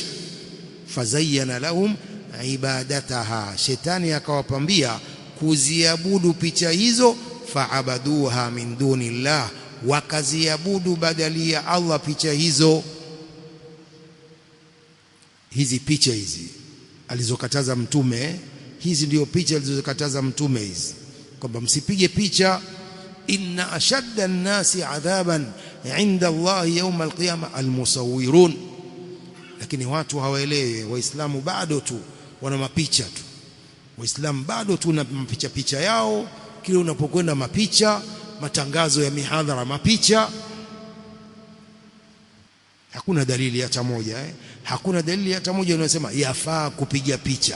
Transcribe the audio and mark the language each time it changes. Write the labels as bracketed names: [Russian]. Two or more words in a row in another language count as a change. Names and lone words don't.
[Arabic] فزين لهم عبادتها, [Swahili] shetani akawapambia kuziabudu picha hizo, [Arabic] فعبدوها من دون الله, [Swahili] wakaziabudu badali ya Allah picha hizo. Hizi picha hizi alizokataza Mtume, hizi ndio picha alizokataza Mtume hizi, kwamba msipige picha. [Arabic] إن أشد الناس عذابا عند الله يوم القيامة المصورون. [Swahili] Lakini watu hawaelewi, Waislamu bado tu wana mapicha tu, Waislamu bado tu na picha yao. Kile unapokwenda mapicha, matangazo ya mihadhara mapicha. Hakuna dalili hata moja hakuna dalili hata moja inayosema yafaa kupiga picha.